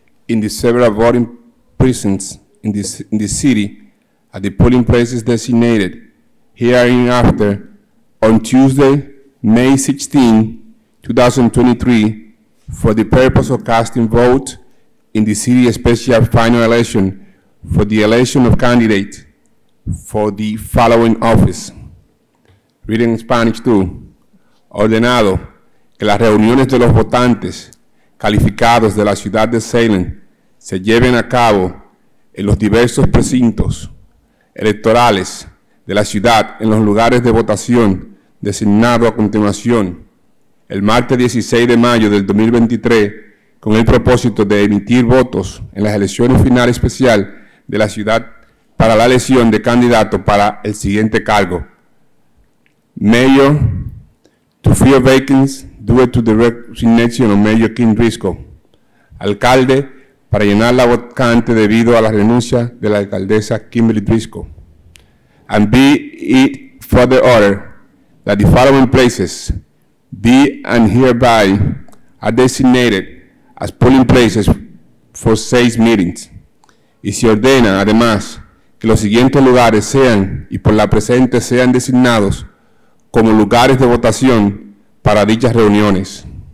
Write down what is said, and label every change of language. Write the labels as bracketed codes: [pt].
[en] in the several voting precincts in the city at the polling places designated hereinafter on Tuesday, May 16, 2023, for the purpose of casting vote in the city special final election for the election of candidate for the following office. Reading in Spanish too. [es] Ordenado que las reuniones de los votantes calificados de la ciudad de Salem se lleven a cabo en los diversos precintos electorales de la ciudad en los lugares de votación designados a continuación el martes 16 de mayo del 2023 con el propósito de emitir votos en las elecciones finales especial de la ciudad para la elección de candidato para el siguiente cargo. [en] Mayor, to fill vacancies due to the resignation of Mayor Kim Driscoll. [es] Alcalde, para llenar la vacante debido a la renuncia de la alcaldesa Kimberly Driscoll. [en] And be it further ordered that the following places be and hereby are designated as polling places for said meetings. [es] Y se ordena, además, que los siguientes lugares sean, y por la presente sean designados como lugares de votación para dichas reuniones.